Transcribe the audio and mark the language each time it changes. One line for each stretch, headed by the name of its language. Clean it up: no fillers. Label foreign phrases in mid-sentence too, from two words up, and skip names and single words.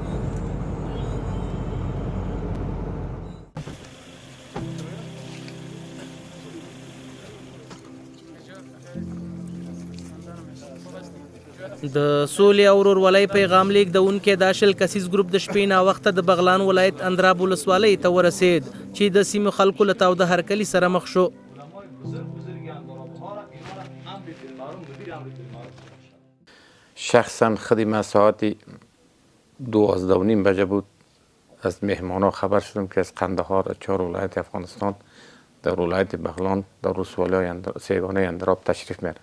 Pashto: د سولې او ورورولۍ پیغام لیږدونکی دا شل کسیز ګروپ د شپې ناوخته د بغلان ولایت اندراب ولسوالۍ ته ورسید چې د سیمو خلکو له تاوده هرکلي سره مخ شو.
Persian: شخصا خدمه ساعت 12:30 بجه بود از مهمانا خبر شدم که از قندهار 4 ولایت افغانستان در ولایت بغلان در ولسوالی سیگانه اندراب تشریف میارند.